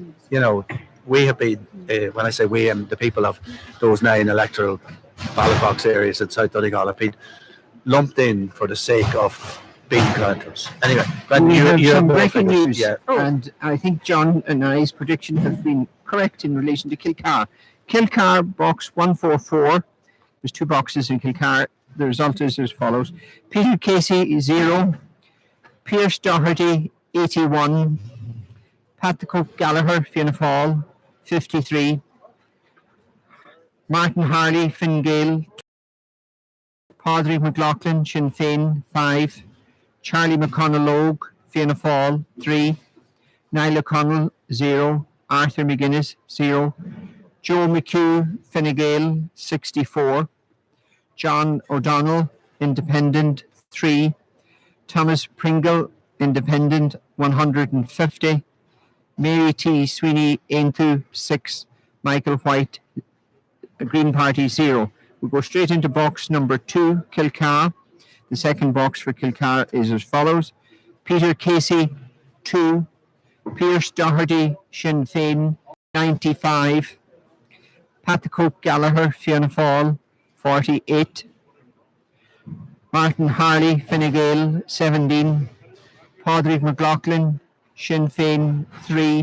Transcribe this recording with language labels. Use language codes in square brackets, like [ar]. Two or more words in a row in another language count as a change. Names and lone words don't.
[en] We have been, when I say we, the people of those 9 electoral ballot box areas in South Donegal have been lumped in for the sake of being counters. Anyway, we have some breaking figures. news, and I think John and I's prediction has been correct in relation to Kilcar. Kilcar box 144. There's 2 boxes in Kilcar. The result is as follows: Peter Casey 0, Pearse Doherty 81, Patrick Gallagher Fianna Fáil 53, Martin Harley Fine Gael, Padraig Mac Lochlainn Sinn Féin 5, Charlie McConnell Logue Fianna Fáil 3, Niall O'Connell 0, Arthur McGuinness 0, Joe McHugh Fine Gael 64, John O'Donnell Independent 3, Thomas Pringle Independent 150, Mary T. Sweeney Aintu 6, Michael White Green Party 0. We'll go straight into box number 2, Kilcar. The second box for Kilcar is as follows: Peter Casey 2, Pearse Doherty Sinn Féin 95, Patrick Gallagher Fianna Fáil 48. Martin Harley, Fine Gael, 17. Padraig Mac Lochlainn, Sinn Féin, 3.